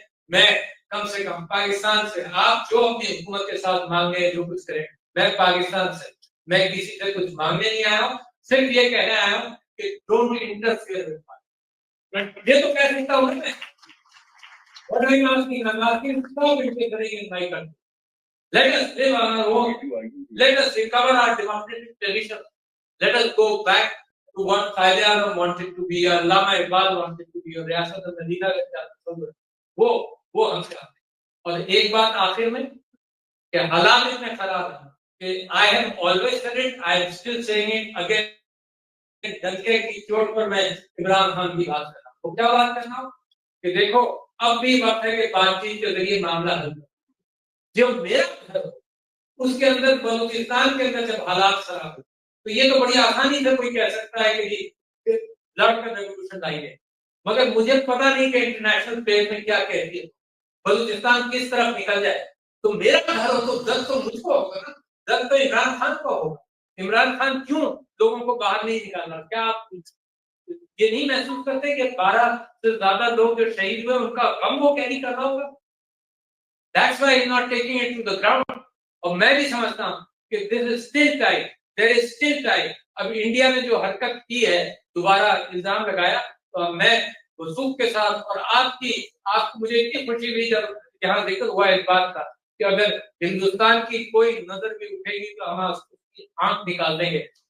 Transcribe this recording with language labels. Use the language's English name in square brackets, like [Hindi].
[Urdu] میں کم سے کم پاکستان سے، آپ جو اپنی حکومت کے ساتھ مانگے جو کچھ کریں، میں پاکستان سے، میں کسی سے کچھ مانگنے نہیں آیا ہوں، صرف یہ کہنے آیا ہوں کہ ڈونٹ انٹرفیئر وتھ پاکستان۔ یہ تو کہہ سکتا ہوں میں، what are you asking? [English] I'm asking stop interfering in my country. Let us live on our own. Let us recover our democratic tradition. Let us go back to what Qaid A'zam wanted to be, or Allama Iqbal wanted to be, or ریاست مدینہ کا وہ ہم سے آتے۔ اور ایک بات آخر میں کہ حالات اتنے خراب ہیں کہ I have always said it, I am still saying it again، [Urdu] ڈنکے کی چوٹ پر میں عمران خان کی بات کر رہا ہوں۔ کیا بات کرنا ہوں کہ دیکھو اب بھی وقت ہے کہ بات چیت کے ذریعے معاملہ حل کرو۔ جو میرا گھر ہو اس کے اندر، بلوچستان کے اندر جب حالات خراب ہو تو یہ تو بڑی آسانی سے کوئی کہہ سکتا ہے کہ جی لڑ کر ریولیوشن لائیے، مگر مجھے پتا نہیں کہ انٹرنیشنل اسپیس میں کیا کہتی ہے، بلوچستان کس طرف نکل جائے۔ تو میرا گھر ہو تو درد تو مجھ کو ہوگا نا، درد تو عمران خان کو ہوگا۔ عمران خان کیوں لوگوں کو باہر نہیں نکالنا؟ کیا آپ یہ نہیں محسوس کرتے کہ 12 سے زیادہ لوگ جو شہید ہوئے ان کا غم وہ کیری کر رہا ہوگا. [English] That's why he's not taking it to the ground. [Urdu] اور میں بھی سمجھتا ہوں کہ this is still time. [English] There is still time. [Urdu] اب انڈیا نے جو حرکت کی ہے دوبارہ الزام لگایا تو میں وثوق کے ساتھ اور آپ کو مجھے اتنی خوشی ہوئی جب یہاں ذکر ہوا اس بات کا کہ اگر ہندوستان کی کوئی نظر بھی اٹھے گی تو ہم اس کی آنکھ نکال دیں گے.